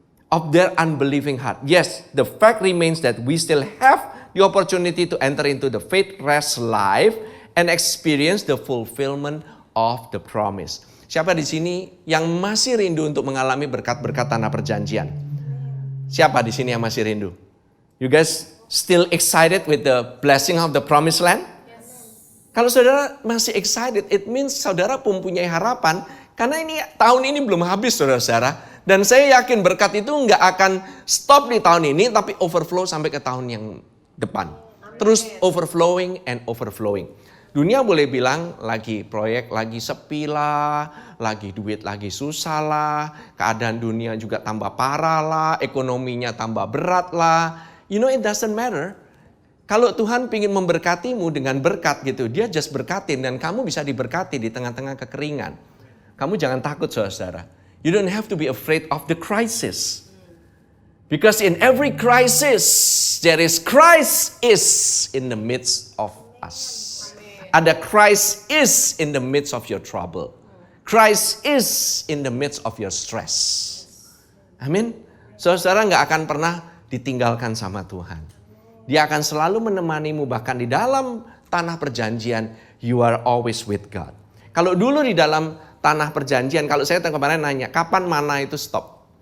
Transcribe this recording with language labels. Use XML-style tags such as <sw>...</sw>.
<en>Of their unbelieving heart. Yes, the fact remains that we still have the opportunity to enter into the faith rest life and experience the fulfillment of the promise.</en> <id>Siapa di sini yang masih rindu untuk mengalami berkat-berkat tanah perjanjian? Siapa di sini yang masih rindu?</id> <en>You guys still excited with the blessing of the promised land?</en> <id>Kalau saudara masih excited,</id> <en>it means</en> <id>saudara mempunyai harapan. Karena tahun ini belum habis, saudara-saudara. Dan saya yakin berkat itu nggak akan stop di tahun ini, tapi overflow sampai ke tahun yang depan. Terus</id> <en>overflowing and overflowing.</en> <id>Dunia boleh bilang lagi proyek lagi sepi lah, lagi duit lagi susah lah, keadaan dunia juga tambah parah lah, ekonominya tambah berat lah.</id> <en>It doesn't matter.</en> <id>Kalau Tuhan ingin memberkatimu dengan berkat gitu, Dia just berkatin dan kamu bisa diberkati di tengah-tengah kekeringan. Kamu jangan takut, saudara.</id> <en>You don't have to be afraid of the crisis. Because in every crisis, there is Christ is in the midst of us.</en> <id>Ada</id> <en>Christ is in the midst of your trouble. Christ is in the midst of your stress.</en> <id>Amin. Saudara nggak akan pernah ditinggalkan sama Tuhan. Dia akan selalu menemanimu, bahkan di dalam tanah perjanjian,</id> <en>you are always with God.</en> <id>Kalau dulu di dalam tanah perjanjian, kalau saya kemarin nanya, kapan mana itu stop?</id>